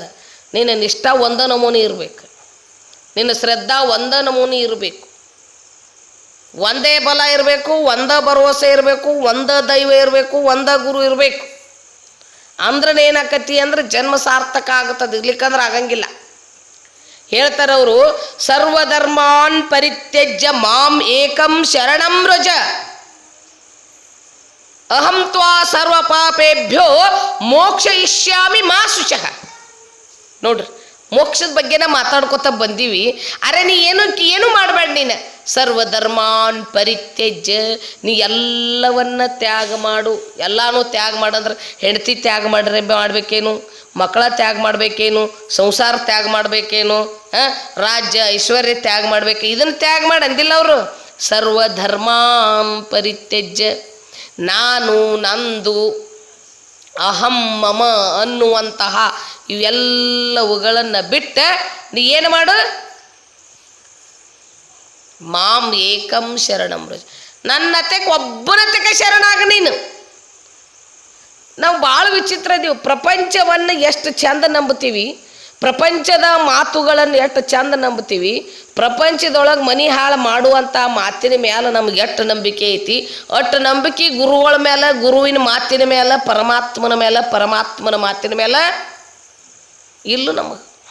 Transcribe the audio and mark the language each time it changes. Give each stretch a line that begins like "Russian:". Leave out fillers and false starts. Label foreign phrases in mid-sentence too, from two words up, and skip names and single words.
Kannada: ನಿನ್ನ ನಿಷ್ಠ ಒಂದ ನಮೂನಿ ಇರಬೇಕು, ನಿನ್ನ ಶ್ರದ್ಧಾ ಒಂದ ನಮೂನಿ ಇರಬೇಕು, ಒಂದೇ ಬಲ ಇರಬೇಕು, ಒಂದ ಭರವಸೆ ಇರಬೇಕು, ಒಂದ ದೈವ ಇರಬೇಕು, ಒಂದ ಗುರು ಇರಬೇಕು. ಅಂದ್ರೆ ಏನಾಕತಿ ಅಂದ್ರೆ ಜನ್ಮ ಸಾರ್ಥಕ ಆಗುತ್ತದೆ. ಇರ್ಲಿಕ್ಕಂದ್ರೆ ಆಗಂಗಿಲ್ಲ. ಹೇಳ್ತಾರವರು,
Sanskrit: ಸರ್ವಧರ್ಮಾನ್ ಪರಿತ್ಯಜ್ಯ ಮಾಂ ಏಕಂ ಶರಣಂ ವ್ರಜ ಅಹಂ ತ್ವಾ ಸರ್ವ ಪಾಪೇಭ್ಯೋ ಮೋಕ್ಷಯಿಷ್ಯಾಮಿ ಮಾ ಶುಚಃ.
Kannada: ನೋಡ್ರಿ, ಮೋಕ್ಷದ ಬಗ್ಗೆನ ಮಾತಾಡ್ಕೊತ ಬಂದೀವಿ. ಅರೆ ನೀ ಏನು ಮಾಡಬೇಡ, ನೀನು
Sanskrit: ಸರ್ವಧರ್ಮಾನ್ ಪರಿತ್ಯಜ್ಯ,
Kannada: ನೀ ಎಲ್ಲವನ್ನ ತ್ಯಾಗ ಮಾಡು. ಎಲ್ಲಾನು ತ್ಯಾಗ ಮಾಡಂದ್ರೆ ಹೆಂಡತಿ ತ್ಯಾಗ ಮಾಡಬೇಕೇನು, ಮಕ್ಕಳ ತ್ಯಾಗ ಮಾಡಬೇಕೇನು, ಸಂಸಾರ ತ್ಯಾಗ ಮಾಡಬೇಕೇನು, ರಾಜ್ಯ ಐಶ್ವರ್ಯ ತ್ಯಾಗ ಮಾಡಬೇಕು. ಇದನ್ನು ತ್ಯಾಗ ಮಾಡಿ ಅಂದಿಲ್ಲ ಅವರು.
Sanskrit: ಸರ್ವಧರ್ಮಾನ್ ಪರಿತ್ಯಜ್ಯ,
Kannada: ನಾನು, ನಂದು,
Sanskrit: ಅಹಂ ಮಮ
Kannada: ಅನ್ನುವಂತಹ ಇವೆಲ್ಲವುಗಳನ್ನು ಬಿಟ್ಟು ನೀ ಏನು ಮಾಡು?
Sanskrit: ಮಾಂ ಏಕಂ ಶರಣಂ ವ್ರಜ,
Kannada: ನನ್ನತೆಗೆ ಒಬ್ಬನತೆಗೆ ಶರಣಾಗ ನೀನು. ನಾವು ಭಾಳ ವಿಚಿತ್ರ ಇದೀವಿ. ಪ್ರಪಂಚವನ್ನು ಎಷ್ಟು ಚಂದ ನಂಬುತ್ತೀವಿ, ಪ್ರಪಂಚದ ಮಾತುಗಳನ್ನು ಎಷ್ಟು ಚಂದ ನಂಬುತ್ತೀವಿ. ಪ್ರಪಂಚದೊಳಗೆ ಮನಿ ಹಾಳು ಮಾಡುವಂಥ ಮಾತಿನ ಮೇಲೆ ನಮ್ಗೆ ಎಷ್ಟು ನಂಬಿಕೆ ಐತಿ, ಅಷ್ಟು ನಂಬಿಕೆ ಗುರುಗಳ ಮೇಲೆ, ಗುರುವಿನ ಮಾತಿನ ಮೇಲೆ, ಪರಮಾತ್ಮನ ಮೇಲೆ, ಪರಮಾತ್ಮನ ಮಾತಿನ ಮೇಲೆ ಇಲ್ಲೂ ನಮಗೆ.